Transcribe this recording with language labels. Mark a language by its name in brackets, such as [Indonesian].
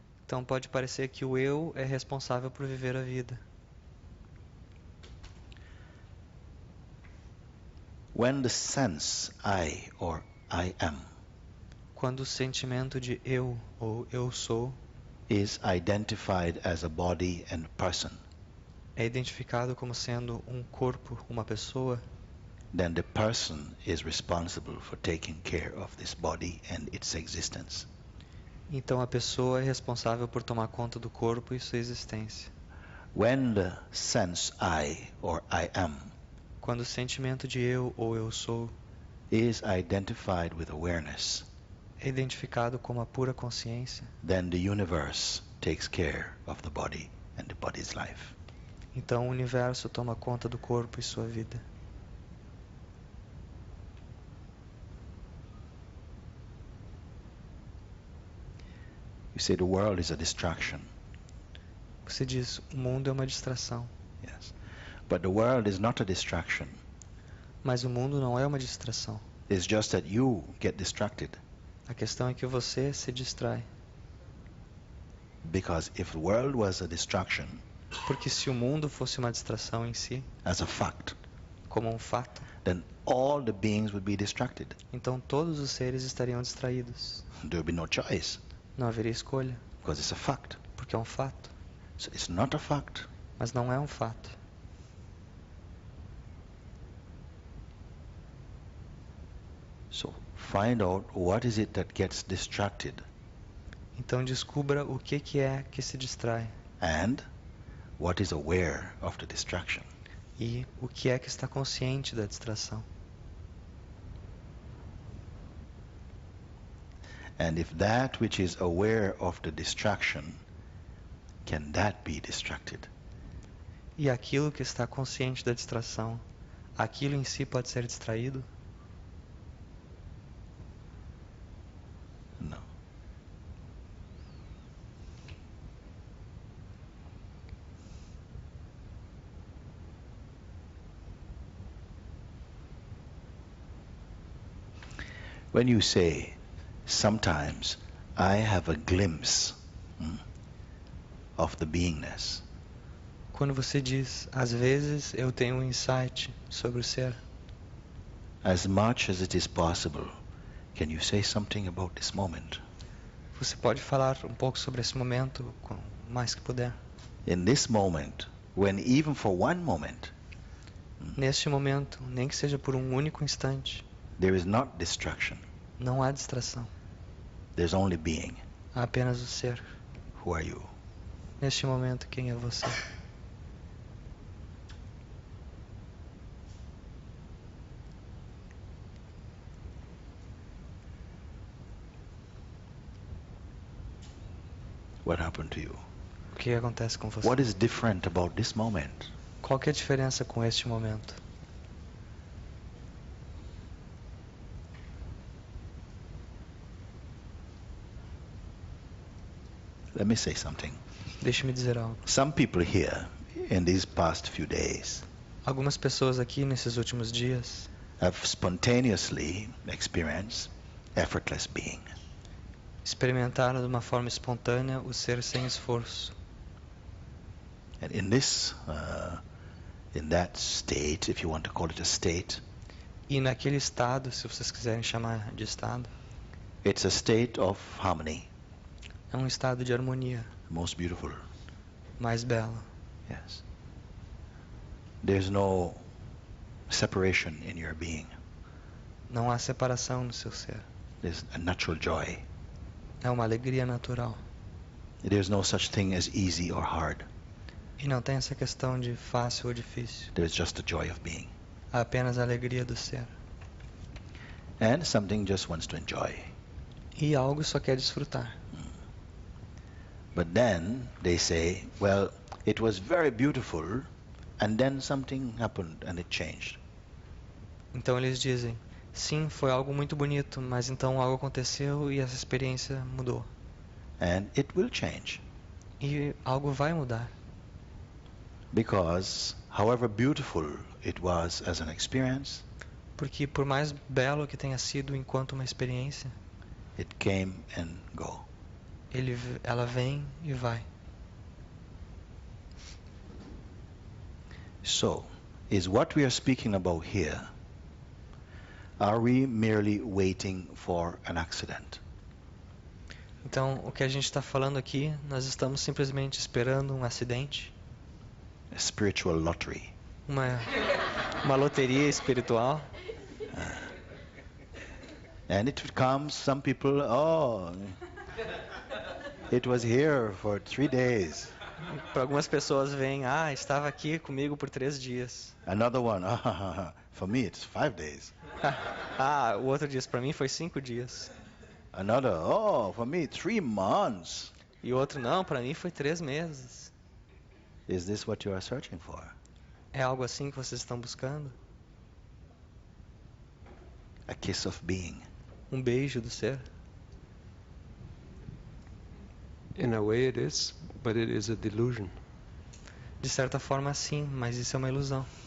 [Portuguese] Então pode parecer que o eu é responsável por viver a vida. [English] When the sense I or I am [Portuguese] Quando o sentimento de eu ou eu sou [English] is identified as a body and person, [Portuguese] é identificado como sendo um corpo, uma pessoa, [English] then the person is responsible for taking care of this body and its existence. [Portuguese] então a pessoa é responsável por tomar conta do corpo e sua existência. [English] When the sense I or I am [Portuguese] Quando o sentimento de eu ou eu sou [English] is identified with awareness, [Portuguese] é identificado como a pura consciência, [English] then the universe takes care of the body and the body's life. [Portuguese] então o universo toma conta do corpo e sua vida. [English] You say the world is a distraction. [Portuguese] Você diz, o mundo é uma distração. [English] Yes. But the world is not a distraction. [Portuguese] Mas o mundo não é uma distração. [English] It's just that you get distracted. [Portuguese] A questão é que você se distrai. [English] Because if the world was a distraction, [Portuguese] Porque se o mundo fosse uma distração em si, [English] as a fact, [Portuguese] como um fato, [English] then all the beings would be distracted. [Portuguese] então todos os seres estariam distraídos. [English] There would be no choice, [Portuguese] Não haveria escolha, [English] because it's a fact. [Portuguese] porque é um fato. [English] So it's not a fact. [Portuguese] Mas não é um fato. [English] So find out what is it that gets distracted [Portuguese] Então descubra o que é que se distrai [English] and what is aware of the distraction. [Portuguese] e o que é que está consciente da distração. [English] And if that which is aware of the distraction, can that be distracted? [Portuguese] E aquilo que está consciente da distração, aquilo em si pode ser distraído? [English] No. When you say, sometimes I have a glimpse of the beingness, [Portuguese] Quando você diz, às vezes eu tenho um insight sobre o ser, [English] as much as it is possible, can you say something about this moment? [Portuguese] você pode falar um pouco sobre esse momento, com o mais que puder. [English] In this moment, when even for one moment, [Portuguese] Neste momento, nem que seja por um único instante, [English] there is not distraction, [Portuguese] não há distração. [English] there's only being. [Portuguese] Há apenas o ser. [English] Who are you? [Portuguese] Neste momento, quem é você? [English] What happened to you? [Portuguese] O que acontece com você? [English] What is different about this moment? [Portuguese] Qual que é a diferença com este momento? [English] Let me say something. [Portuguese] Deixe-me dizer algo. [English] Some people here in these past few days [Portuguese] Algumas pessoas aqui nesses últimos dias [English] have spontaneously experienced effortless being. [Portuguese] experimentaram de uma forma espontânea o ser sem esforço. [English] And in this, in that state, if you want to call it a state, [Portuguese] E naquele estado, se vocês quiserem chamar de estado, [English] it's a state of harmony, [Portuguese] é um estado de harmonia, [English] most beautiful. [Portuguese] mais belo. [English] Yes. There's no separation in your being. [Portuguese] Não há separação no seu ser. [English] There's a natural joy. [Portuguese] É uma alegria natural. [English] There's no such thing as easy or hard. [Portuguese] E não tem essa questão de fácil ou difícil. [English] There's just the joy of being. [Portuguese] Há apenas a alegria do ser. [English] And something just wants to enjoy. [Portuguese] E algo só quer desfrutar. [English] But then they say, well, it was very beautiful, and then something happened and it changed. [Portuguese] Então eles dizem, sim, foi algo muito bonito, mas então algo aconteceu e essa experiência mudou. [English] And it will change. [Portuguese] E algo vai mudar. [English] Because however beautiful it was as an experience, [Portuguese] Porque por mais belo que tenha sido enquanto uma experiência, [English] it came and go. [Portuguese] ela vem e vai. [English] So, is what we are speaking about here, are we merely waiting for an accident? [Portuguese] Então, o que a gente está falando aqui, nós estamos simplesmente esperando um acidente, [English] A spiritual lottery. [Portuguese] uma loteria espiritual. [English] And it comes, some people, oh, it was here for 3 days. [Portuguese] Para algumas pessoas vem, estava aqui comigo por 3 dias. [English] Another one, for me it's 5 days. [Portuguese] O outro diz, para mim foi 5 dias. [English] Another, for me 3 months. [Portuguese] E o outro, não, para mim foi 3 meses. [English] Is this what you are searching for? [Portuguese] É algo assim que vocês estão buscando? [English] A kiss of being. [Portuguese] Um beijo do ser? [English] In a way it is, but it is a delusion. [Portuguese] De certa forma sim, mas isso é uma ilusão.